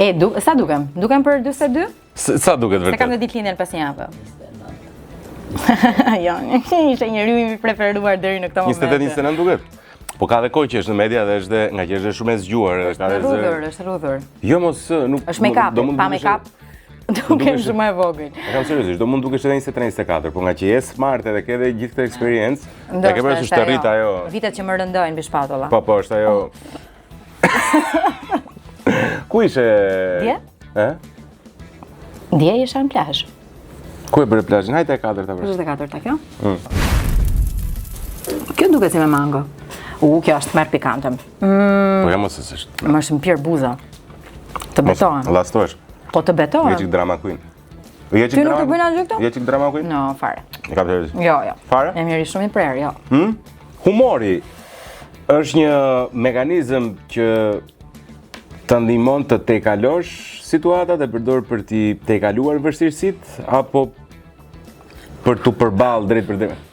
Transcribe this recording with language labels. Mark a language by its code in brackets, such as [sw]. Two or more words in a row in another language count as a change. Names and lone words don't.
[sq] Sa dukem? Dukem për 42? Sa duket vërtet? Se kam dhe ditëlindjen pas një javë. Jo, ishte njeriu i preferuar deri në këtë moment. 28-29 duket? Po ka dhe kohë që është në media dhe është nga që është shumë e zgjuar. Është rrudhur. Jo mos, nuk... Është make-up, pa make-up. Dukem shumë e vogël. E kam seriozisht, do mund dukesh edhe 23-24, po nga që je smart edhe ke edhe gjithë këtë eksperiencë, e ke parasysh të rrit ajo. Vitet që më rëndojnë mbi shpatulla. Po, është ajo. Ku ishe? Dje? Dje isha në plazh. Ku e bëre plazhin? Hajde e 4-ta për. 24-ta kjo? Kjo duket si me mango. Kjo është merr pikante. Po ja mos është. Më është më pirë buza. Të betohem. Llastohesh. Po të betohem. Je çik [en] drama queen. [sq] Ti nuk të bëjnë asgjë këto? Je çik [en] drama queen? No, [sq] fare. E kam seriozisht. Jo. Fare? E mirë shumë i prerë, jo. Humori është një mekanizëm që të ndihmon të tejkalosh situatat e përdor për t'i tejkaluar vështirësitë apo për t'u përballë drejt për drejt?